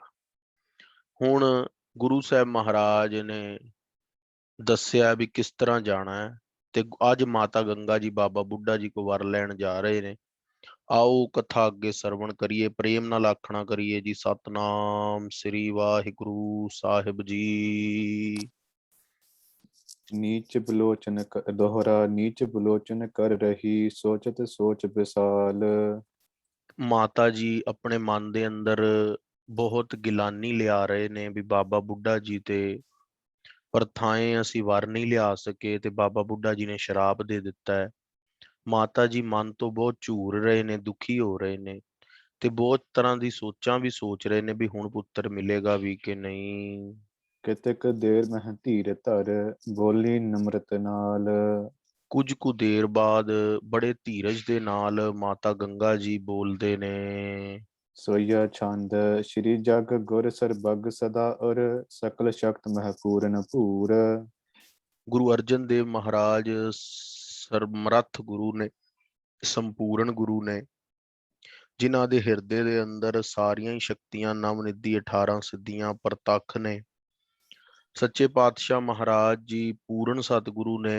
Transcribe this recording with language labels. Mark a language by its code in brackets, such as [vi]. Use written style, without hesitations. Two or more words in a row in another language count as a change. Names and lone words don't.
[pa] ਹੁਣ ਗੁਰੂ ਸਾਹਿਬ ਮਹਾਰਾਜ ਨੇ ਦੱਸਿਆ ਵੀ ਕਿਸ ਤਰ੍ਹਾਂ ਜਾਣਾ ਹੈ ਤੇ ਅੱਜ ਮਾਤਾ ਗੰਗਾ ਜੀ ਬਾਬਾ ਬੁੱਢਾ ਜੀ ਕੋ ਵਰ ਲੈਣ ਜਾ ਰਹੇ ਨੇ। ਆਓ ਕਥਾ ਅੱਗੇ ਸਰਵਣ ਕਰੀਏ, ਪ੍ਰੇਮ ਨਾਲ ਆਖਣਾ ਕਰੀਏ ਜੀ ਸਤਨਾਮ ਸ੍ਰੀ ਵਾਹਿਗੁਰੂ ਸਾਹਿਬ ਜੀ। [bra] नीच बलोचन दोहरा। नीच बलोचन कर रही सोचत सोच विसाल। [pa] ਮਾਤਾ ਜੀ ਆਪਣੇ ਮਨ ਦੇ ਅੰਦਰ ਬਹੁਤ ਗਿਲਾਨੀ ਲਿਆ ਰਹੇ ਨੇ ਵੀ ਬਾਬਾ ਬੁੱਢਾ ਜੀ ਤੇ ਪ੍ਰਥਾएं ਅਸੀਂ ਵਰ ਨਹੀਂ ਲਿਆ ਸਕੇ ਤੇ ਬਾਬਾ ਬੁੱਢਾ ਜੀ ਨੇ ਸ਼ਰਾਪ ਦੇ ਦਿੱਤਾ ਹੈ। ਮਾਤਾ ਜੀ ਮਨ ਤੋਂ ਬਹੁਤ ਝੂਰ ਰਹੇ ਨੇ, ਦੁਖੀ ਹੋ ਰਹੇ ਨੇ ਤੇ ਬਹੁਤ ਤਰ੍ਹਾਂ ਦੀ ਸੋਚਾਂ ਵੀ ਸੋਚ ਰਹੇ ਨੇ ਵੀ ਹੁਣ ਪੁੱਤਰ ਮਿਲੇਗਾ ਵੀ ਕਿ ਨਹੀਂ। [bra] कितक देर मह धीर तर बोली नम्रत नाल। [pa] ਕੁਝ ਕੁ ਦੇਰ ਬਾਅਦ ਬੜੇ ਧੀਰਜ ਦੇ ਨਾਲ ਮਾਤਾ ਗੰਗਾ ਜੀ ਬੋਲਦੇ ਨੇ। [bra] सोया छंद श्री जग गुर सरबग सदा और सकल शक्त मह पूरन पूर। [pa] ਗੁਰੂ ਅਰਜਨ ਦੇਵ ਮਹਾਰਾਜ ਸਰਮਰੱਥ ਗੁਰੂ ਨੇ, ਸੰਪੂਰਨ ਗੁਰੂ ਨੇ, ਜਿਨ੍ਹਾਂ ਦੇ ਹਿਰਦੇ ਦੇ ਅੰਦਰ ਸਾਰੀਆਂ ਹੀ ਸ਼ਕਤੀਆਂ ਨਵਨਿਧੀ 18 ਸਿੱਧੀਆਂ ਪ੍ਰਤੱਖ ਨੇ। ਸੱਚੇ ਪਾਤਸ਼ਾਹ ਮਹਾਰਾਜ ਜੀ ਪੂਰਨ ਸਤਿਗੁਰੂ ਨੇ।